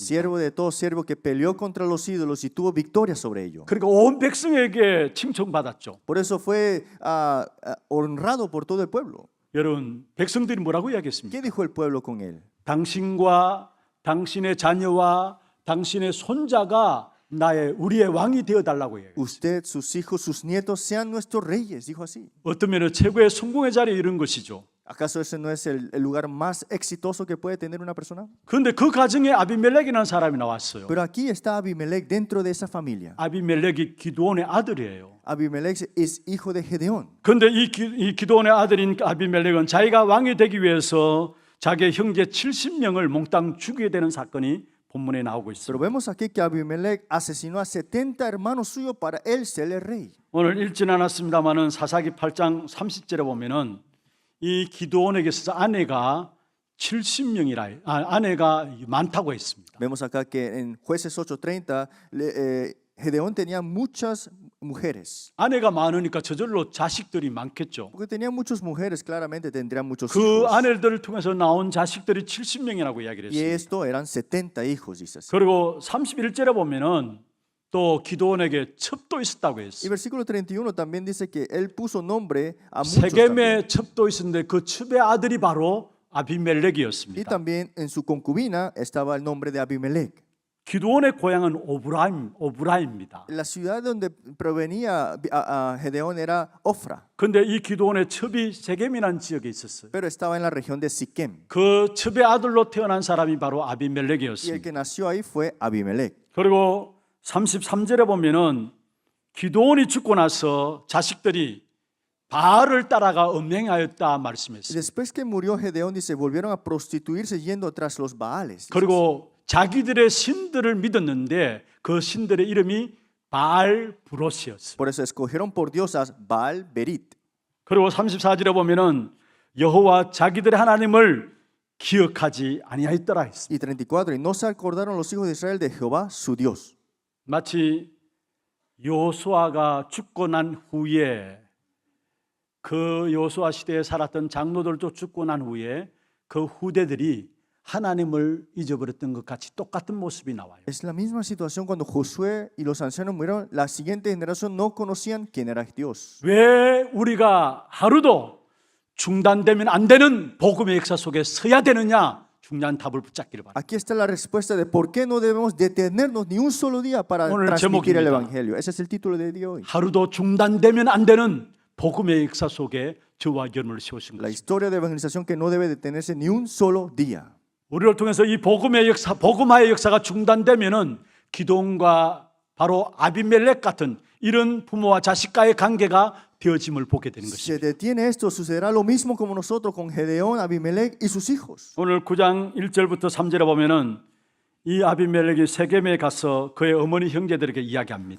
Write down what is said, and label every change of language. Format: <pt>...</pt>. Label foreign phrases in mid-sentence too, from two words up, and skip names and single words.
<es>Siervo de todo siervo que peleó contra los ídolos y tuvo victoria sobre ellos.</es> <ko>그러니까 온 백성에게 칭송받았죠.</ko> <es>Por eso fue honrado por todo el pueblo.</es> <ko>여러분, 백성들이 뭐라고 이야기했습니까?</ko> <es>¿Qué dijo el pueblo con él?</es> <ko>당신과 당신의 자녀와 당신의 손자가 우리의 왕이 되어 달라고 해요.</ko> <es>Usted, sus hijos, sus nietos sean nuestros reyes, dijo así.</es> <ko>어떤 면은 최고의 성공의 자리에 이른 것이죠.</ko> <es>¿Acaso ese no es el lugar más exitoso que puede tener una persona?</es> <ko>그런데 그 가정에 아비멜렉이라는 사람이 나왔어요.</ko> <es>Pero aquí está Abimelech dentro de esa familia.</es> <ko>아비멜렉이 기드온의 아들이에요.</ko> <es>Abimelech es hijo de Gedeón.</es> <ko>그런데 이 기드온의 아들인 아비멜렉은 자기가 왕이 되기 위해서 자기의 형제 70명을 몽땅 죽이게 되는 사건이 본문에 나오고</ko> <es>Pero</es> <ko>있습니다.</ko> <es>vemos aquí que Abimelech asesinó a 70 hermanos suyos para él ser el rey.</es> <ko>오늘 읽지는 않았습니다만은 사사기 8장 30절에 보면은 이 기드온에게 있어서 아내가 70명이라 아내가 많다고 했습니다.</ko> <es>Vemos acá que en Jueces 8:30 Gedeón tenía muchas mujeres.</es> <ko>아내가 많으니까 저절로 자식들이 많겠죠.</ko> <es>Porque tenía muchas mujeres, claramente tendrían muchos</es> <ko>그</ko> <es>hijos.</es> <ko>아내들을 통해서 나온 자식들이 70명이라고 이야기를</ko> <es>Y</es> <ko>했습니다.</ko> <es>esto eran 70 hijos, dice así.</es> <ko>그리고 31절에 보면은 또 기드온에게 첩도 있었다고</ko> <es>Y</es> <ko>했어요.</ko> <es>versículo 31 también dice que él puso nombre a muchos también.</es> <ko>세겜에 첩도 있었는데 그 첩의 아들이 바로</ko> <es>Y</es> <ko>아비멜렉이었습니다.</ko> <es>también en su concubina estaba el nombre de Abimelech.</es> <ko>기드온의 고향은 오브라입니다.</ko> <es>La ciudad donde provenía a Gedeón era Ofra,</es> <ko>그런데 이 기드온의 첩이 세겜이라는 지역에 있었어요.</ko> <es>pero estaba en la región de Siquem.</es> <ko>그 첩의 아들로 태어난 사람이 바로</ko> <es>Y el</es> <ko>아비멜렉이었습니다.</ko> <es>que nació ahí fue Abimelech.</es> <ko>그리고 33절에 보면은 기드온이 죽고 나서 자식들이 바알을 따라가 음행하였다</ko> <es>Y</es> <ko>말씀했어요.</ko> <es>después que murió Gedeón, dice, volvieron a prostituirse yendo tras los Baales. Dice</es> <ko>그리고 자기들의 신들을 믿었는데 그 신들의 이름이 바알 브롯이었어요.</ko> <es>Por eso escogieron por diosas Baal Berit.</es> <ko>그리고 34절에 보면은 여호와 자기들의 하나님을 기억하지 아니하였더라 했습니다.</ko> <es>Y 34, y no se acordaron los hijos de Israel de Jehová, su Dios.</es> <ko>마치 여호수아가 죽고 난 후에 그 여호수아 시대에 살았던 장로들도 죽고 난 후에 그 후대들이 하나님을 잊어버렸던 것 같이 똑같은 모습이 나와요.</ko> <es>Es la misma situación cuando Josué y los ancianos murieron. La siguiente generación no conocían quién era Dios.</es> <ko>왜 우리가 하루도 중단되면 안 되는 복음의 역사 속에 서야 되느냐? 중요한 답을 붙잡기를 바랍니다.</ko> <es>Aquí está la respuesta de por qué no debemos detenernos ni un solo día para</es> <ko>오늘</ko> <es>transmitir el</es> <ko>제목입니다.</ko> <es>Evangelio. Ese es el título de hoy.</es> <ko>하루도 중단되면 안 되는 복음의 역사 속에 저와 여러분을 세우신</ko> <es>La</es> <ko>것입니다.</ko> <es>historia de evangelización que no debe detenerse ni un solo día.</es> <ko>우리를 통해서 이 복음의 역사, 복음화의 역사가 중단되면은 기도원과 바로 아비멜렉 같은 이런 부모와 자식과의 관계가 되어짐을 보게 되는</ko> <es>Si</es> <ko>것입니다.</ko> <es>se detiene esto, sucederá lo mismo como nosotros con Gedeón, Abimelech y sus hijos.</es> <ko>오늘 9장 1절부터 3절에 보면은 이 아비멜렉이 세겜에 가서 그의 어머니 형제들에게 이야기합니다.</ko>